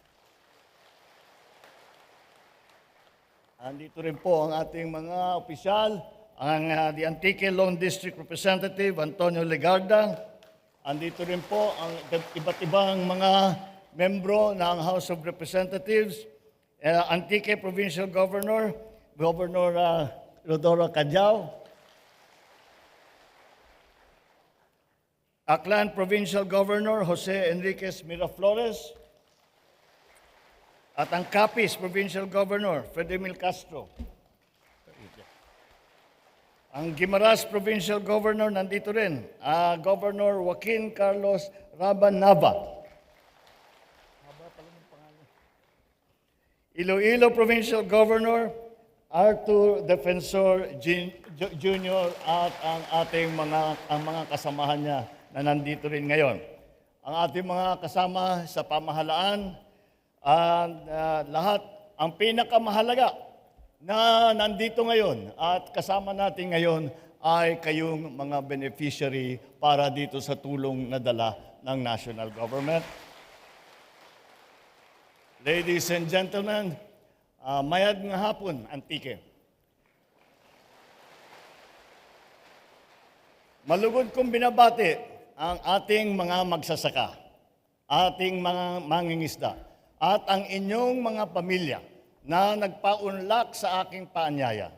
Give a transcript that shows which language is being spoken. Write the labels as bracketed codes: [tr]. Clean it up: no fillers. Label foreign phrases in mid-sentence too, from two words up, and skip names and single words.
[tl] Andito rin po ang ating mga opisyal, ang the Antique Lone District Representative Antonio Legarda. Andito rin po ang iba't ibang mga membro ng House of Representatives, Antique Provincial Governor, Governor Rodoro Cadiao, Aklan Provincial Governor Jose Enriquez Miraflores, at ang Capiz Provincial Governor, Fredemil Castro. Ang Guimaras Provincial Governor, nandito rin, Governor Joaquin Carlos Raban Nava. Iloilo Provincial Governor, Arthur Defensor Jr. at ang ating mga kasamahan niya na nandito rin ngayon. Ang ating mga kasama sa pamahalaan, lahat, ang pinakamahalaga na nandito ngayon at kasama natin ngayon ay kayong mga beneficiary para dito sa tulong na dala ng [en] national government. Ladies and gentlemen, [krj] mayad nga hapon, Antique. [tl] Malugod kong binabati ang ating mga magsasaka, ating mga mangingisda, at ang inyong mga pamilya na nagpaunlak sa aking paanyaya.